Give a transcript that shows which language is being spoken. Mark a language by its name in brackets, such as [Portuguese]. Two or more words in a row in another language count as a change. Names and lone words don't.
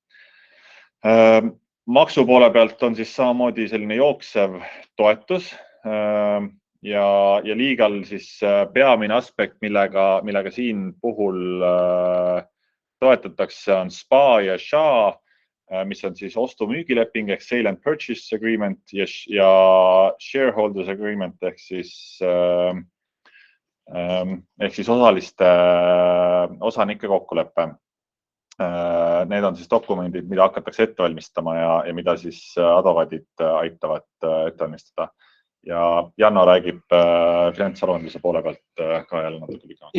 [Estonian] Maksu poole pealt on siis samamoodi selline jooksev toetus ja legal siis peamine aspekt, millega siin puhul toetatakse, on SPA ja SHA, mis on siis ostu-müügileping ehk [English] sale and purchase agreement [Estonian] ja [English] shareholders agreement [Estonian] ehk siis osanike kokkulepe. Need on siis dokumendid, mida hakatakse ette valmistama ja mida siis advokaadid aitavad ette valmistada. Ja Janno räägib finantsaruandluse poole pealt ka jälle natuke pikemalt.